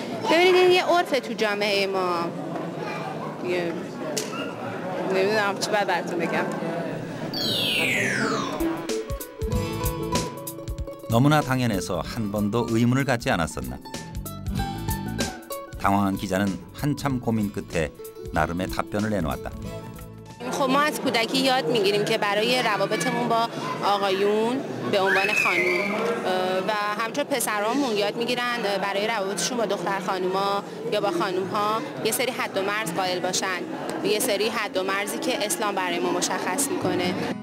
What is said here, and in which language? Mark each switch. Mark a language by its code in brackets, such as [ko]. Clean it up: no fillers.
[fa] ببینید این یه عرفه تو جامعه ما. نمیدونم چی باید براتون بگم. [ko] 너무나 당연해서 한 번도 의문을 갖지 않았었나. 당황한 기자는 한참 고민 끝에 나름의 답변을 내놓았다. [fa] خب ما از کودکی یاد میگیریم که برای روابطمون با آقایون به عنوان خانوم و همچنین پسرامون یاد میگیرن برای روابطشون با دختر خانوما یا با خانوم ها یه سری حد و مرز قائل باشن، یه سری حد و مرزی که اسلام برای ما مشخص میکنه.